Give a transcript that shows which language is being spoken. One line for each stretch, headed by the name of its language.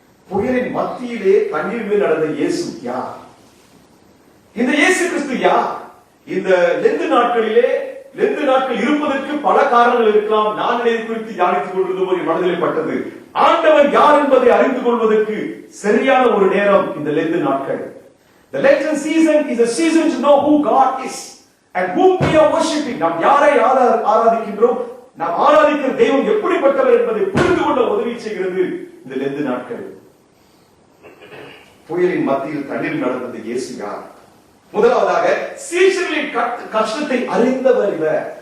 Tamil: புயலின் மத்தியிலே தண்ணீர் மேல் நடந்த இயேசு யார்? இந்த இயேசு கிறிஸ்து யார்? இந்த லெந்து நாட்கள் இருப்பதற்கு பல காரணங்கள் இருக்கலாம். நான் இதை குறித்து தியானித்துக் கொண்டிருந்த போது மனதிலே பட்டது, ஆண்டவர் யார் என்பதை அறிந்து கொள்வதற்கு சரியான ஒரு நேரம் இந்த லெந்து நாட்கள்.
English: The Lenten season is a season to know who God is and whom we are worshiping.
Tamil: நாம் யாரை ஆராதிக்கின்றோம், நாம் ஆராதிக்கிற தெய்வம் எப்படிப்பட்டவர் என்பதை புரிந்து கொள்ள உதவி செய்கிறது இந்த லெந்து நாட்கள். புயலின் மத்தியில் தண்ணீர் நடந்தது இயேசு யார்? முதலாவதாக சீஷர்களின் கஷ்டத்தை அறிந்தவர் இவர்.